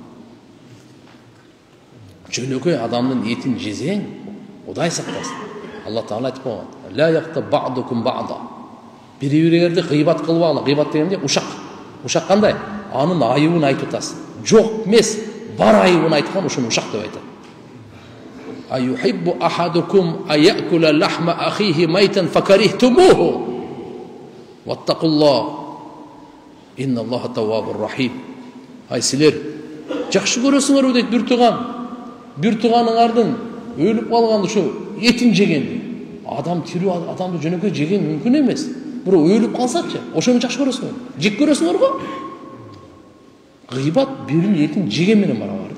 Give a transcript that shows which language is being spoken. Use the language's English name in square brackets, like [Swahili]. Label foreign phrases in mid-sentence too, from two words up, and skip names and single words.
[Kyrgyz] Жөнөкөй адамдын этин жесең, Кудай сактасын. Алла Таала айтып койгон: [Arabic] "لا يغتب بعضكم بعضا." [Kyrgyz] Бири-бириңерди гыйбат кылбагыла. Гыйбат дегенде ушак. Ушак кандай? Анын айыбын айтып атасың. Жок эмес, бар айыбын айткан ошону ушак деп айтат. [Arabic] أيحب أحدكم أن يأكل لحم أخيه ميتا فكرهتموه. واتقوا الله. إن الله تواب رحيم. [Kyrgyz] Ай силер жакшы көрөсүңөрбү дейт бир тууган. Бир тууганыңардын өлүп калган ушу этин жеген. Адам тирүү адамды жөнөкөй жеген мүмкүн эмес. Бирок өлүп калсачы, ошону жакшы көрөсүңөр. Жек көрөсүңөр го? Гыйбат биринин этин жеген менен барабар.